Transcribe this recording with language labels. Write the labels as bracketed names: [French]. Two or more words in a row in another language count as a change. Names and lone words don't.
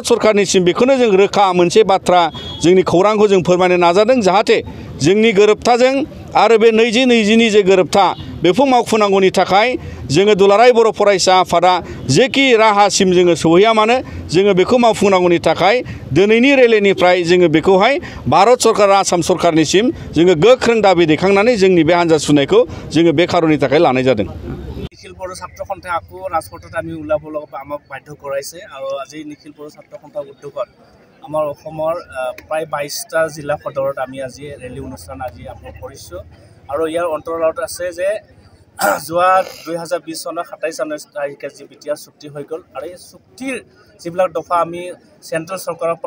[Bodo] सरकारनिसिम बेखौनो जों रोखा मोनसे बाथ्रा जोंनि खौरांखौ जों फोरमायनो नाजादों जाहाथे जोंनि गोरोबथाजों आरो बे 2020नि जे गोरोबथा बेखौ मावफुंनांगौनि थाखाय जोङो दुलाराय बर' फरायसा आफादा जेखि राहासिम जोङो सौहैया मानो जोङो बेखौ मावफुंनांगौनि थाखाय दिनैनि रेलिनिफ्राय जोङो बेखौहाय भारत सरकार आसाम सरकारनिसिम जोङो गोख्रों दाबि दैखांनानै जोंनि बे हानजा सुनायखौ जोङो बे खारननि थाखाय लानाय जादों [Assamese] নিখিল বড়ো ছাত্ৰ সন্থাই আকৌ ৰাজপথত আমি ওলাব লগা আমাক বাধ্য কৰাইছে আৰু আজি নিখিল বড়ো ছাত্ৰ সন্থাৰ উদ্যোগত আমাৰ অসমৰ প্ৰায় 22টা জিলা সদৰত আমি আজি ৰেলী অনুষ্ঠান আজি আৰম্ভ কৰিছোঁ আৰু ইয়াৰ অন্তৰালত আছে যে যোৱা 2020 চনৰ 27 জানুৱাৰী তাৰিখে যি বিটিআৰ চুক্তি হৈ গ'ল আৰু এই চুক্তিৰ যিবিলাক দফা আমি চেণ্ট্ৰেল চৰকাৰৰ পৰা